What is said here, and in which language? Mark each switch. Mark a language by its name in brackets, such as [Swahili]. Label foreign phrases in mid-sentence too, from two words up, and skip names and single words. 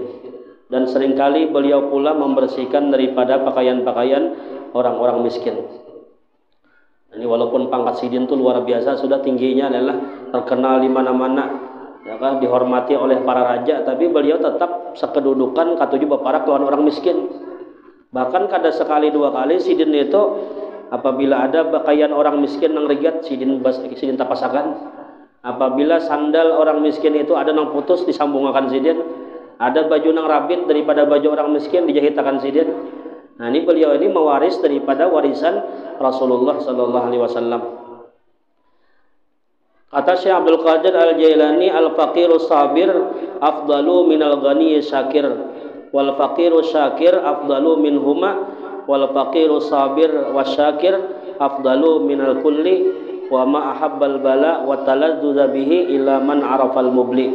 [Indonesian] Dan seringkali beliau pula membersihkan daripada pakaian-pakaian orang-orang miskin. Ini walaupun pangkat sidin itu luar biasa, sudah tingginya adalah terkenal di mana-mana, ya kan, dihormati oleh para raja, tapi beliau tetap sekedudukan [Banjar] katuju baparak lawan orang miskin. Bahkan kada sekali dua kali sidin itu apabila ada pakaian orang miskin nang rigat, sidin tapasakan. Apabila sandal orang miskin itu ada nang putus, disambungakan sidin. Ada baju nang rabit daripada baju orang miskin, dijahitakan sidin. [Indonesian] Nah, ini beliau ini mewaris daripada warisan Rasulullah [Arabic] صلى الله عليه وسلم. [Indonesian] Kata Syekh Abdul Qadir Al-Jailani, [Arabic] الفقير الصابر أفضل من الغني الشاكر، والفقير الشاكر أفضل منهما، والفقير الصابر والشاكر أفضل من الكل، وما أحب البلاء وتلذذ به إلا من عرف المبلي.